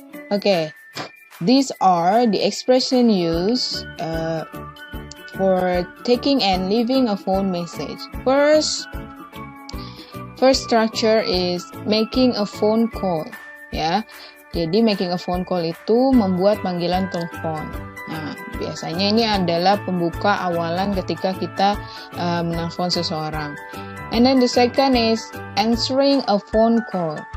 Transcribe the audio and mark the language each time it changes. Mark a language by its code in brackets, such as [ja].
[en] Okay, these are the expressions used for taking and leaving a phone message. First structure is making a phone call. Yeah, [id] Jadi [en] making a phone call [id] itu membuat panggilan telepon. Nah, biasanya ini adalah pembuka awalan ketika kita menelpon seseorang. [en] And then the second is answering a phone call.